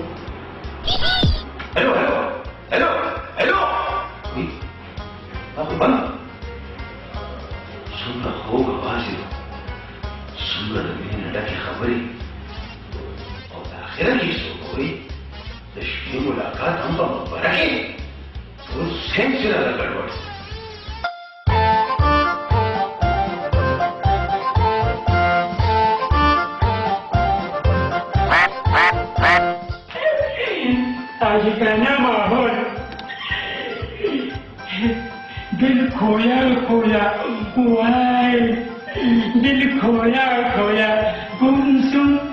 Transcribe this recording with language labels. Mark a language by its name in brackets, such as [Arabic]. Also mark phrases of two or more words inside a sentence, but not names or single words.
[Pashto] الو الو الو دا خو بنده څومره خوږ اواز یې څومره د مینې ډکې خبرې او د اخره کې څوک وایي د شپې ملاقات هم په مقبره کې ټول سینس یې راته ګډوډ [Hindi] आशिकाना माहौल दिल खोया खोया वाय दिल खोया खोया गुमसुम